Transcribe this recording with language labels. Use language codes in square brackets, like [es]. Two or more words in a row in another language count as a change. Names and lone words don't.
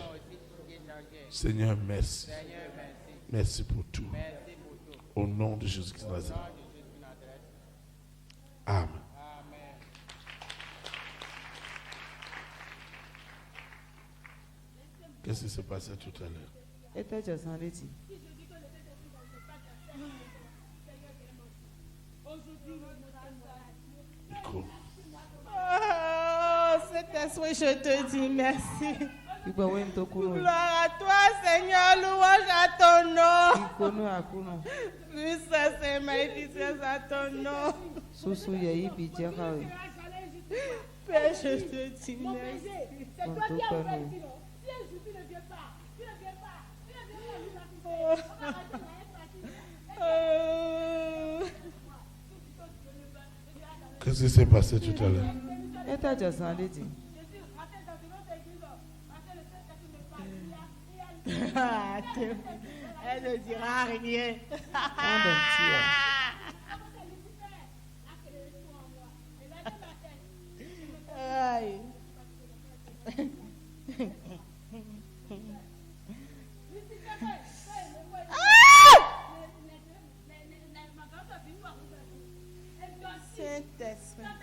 [fr] Seigneur, merci. Merci pour tout. Au nom de Jésus-Christ de Nazareth. Amen. Qu'est-ce qui s'est passé tout à l'heure? [ee] Eta dze zã ɖe dzi. [fr] Micro. Oh, Saint-Esprit, je te dis merci. Igbe wo ŋutɔ kunu. Gloire à toi, Seigneur, louange à ton nom. Ikonu akunu. Puissance et magnificence à ton nom. Susu yɛ yi bi dze xa o. Père, je te dis merci. Kɔntɔ kpɛ nu. Oh. Qu'est-ce qui s'est passé tout à l'heure? [ee] Eta dze zã ɖe dzi. [fr] Elle ne dira rien. Ɔndɔ ŋuti ya. Aïe. Saint-Esprit.